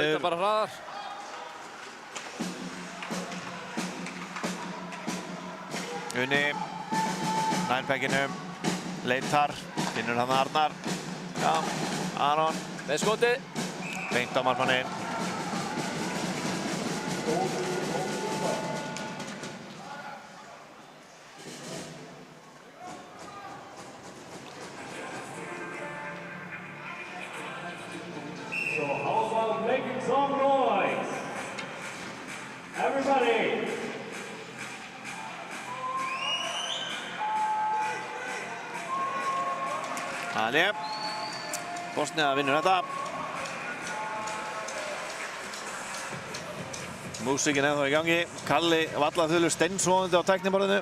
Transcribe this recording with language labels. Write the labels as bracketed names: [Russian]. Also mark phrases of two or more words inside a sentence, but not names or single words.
[Icelandic] niður. bara hraðar. Unni. Nær pekkinum. Leitar. Finnur hann Arnar. Já. Aron. Með skoti. Beint á markmanninn. [English] So how about making some noise? Everybody! [Icelandic] Þannig. Bosnía vinnur þetta. Músíkin ennþá í gangi. Kalli Vallaþulur steinsofandi á tækniborðinu.